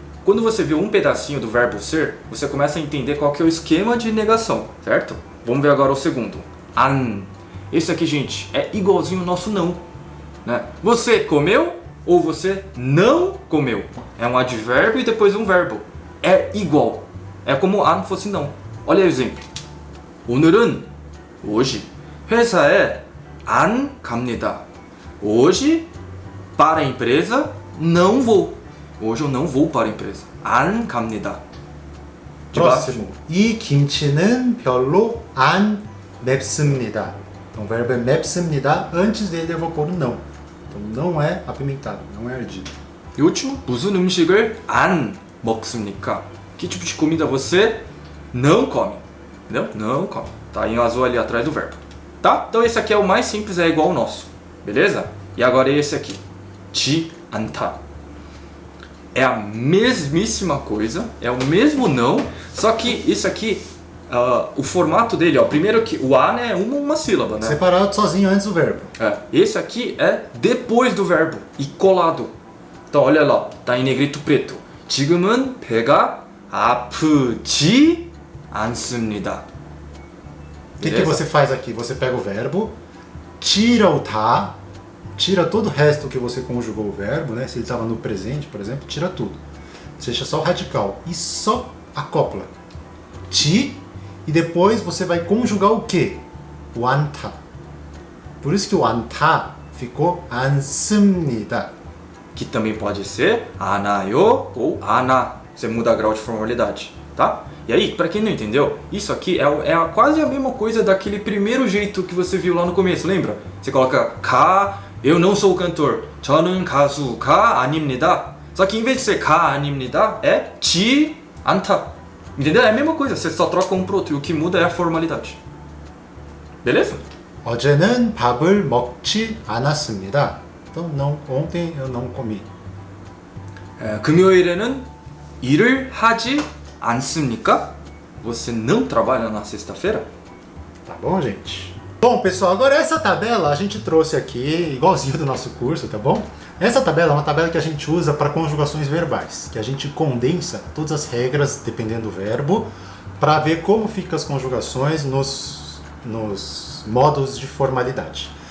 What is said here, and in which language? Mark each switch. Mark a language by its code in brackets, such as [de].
[pt] Quando você vê um pedacinho do verbo ser, você começa a entender qual que é o esquema de negação, certo? Vamos ver agora o segundo. An. Esse aqui, gente, é igualzinho ao nosso não, né? Você comeu ou você não comeu? É um advérbio e depois um verbo. É igual. É como an fosse não. Olha aí o exemplo. [ko] 오늘은, [pt] hoje, [ko] 회사에 안 갑니다. [pt] Hoje, para a empresa, não vou. Hoje eu não vou para a empresa. [ko] 안 갑니다. [pt] próximo. [ko] 이 김치는 별로 안 맵습니다. [pt] Então o verbo é 맵습니다. Antes dele eu vou pôr o não. Então não é apimentado, não é ardido. E último, [ko] 무슨 음식을 안 먹습니까? [pt] Que tipo de comida você não come? Entendeu? Não come. Tá em azul ali atrás do verbo. Tá? Então esse aqui é o mais simples, é igual ao nosso. Beleza? E agora esse aqui. [ko] 지 않다. [pt] É a mesmíssima coisa, é o mesmo não, só que isso aqui, o formato dele, ó, primeiro que o an é uma sílaba, né? Separado sozinho antes do verbo. Esse aqui é depois do verbo e colado. Então olha lá, tá em negrito preto. [ko] 지금은 배가 아프지 않습니다. [pt] O que você faz aqui? Você pega o verbo, tira o tá, tira todo o resto que você conjugou o verbo, né? Se ele estava no presente, por exemplo, tira tudo. Você deixa só o radical e só acopla. Ti, e depois você vai conjugar o quê? O anta. Por isso que o anta ficou 않습니다. Que também pode ser anayo ou ana. Você muda grau de formalidade, tá? E aí, para quem não entendeu, isso aqui é quase a mesma coisa daquele primeiro jeito que você viu lá no começo, lembra? Você coloca 가, eu não sou o cantor. [ko] 저는 가수가 아닙니다. [pt] Só que em vez de ser [ko] 가 아닙니다, [pt] é [ko] 지 않다. [pt] Entendeu? É a mesma coisa, você só troca um pro outro e o que muda é a formalidade. Beleza? [ko] 어제는 밥을 먹지 않았습니다. [pt] Então, não, ontem eu não comi. [ko] 금요일에는 일을 하지 않습니까? [pt] Você não trabalha na sexta-feira? Tá bom, gente? Bom, pessoal, agora essa tabela a gente trouxe aqui, igualzinho do nosso curso, tá bom? Essa tabela é uma tabela que a gente usa para conjugações verbais, que a gente condensa todas as regras, dependendo do verbo, para ver como ficam as conjugações nos modos de formalidade.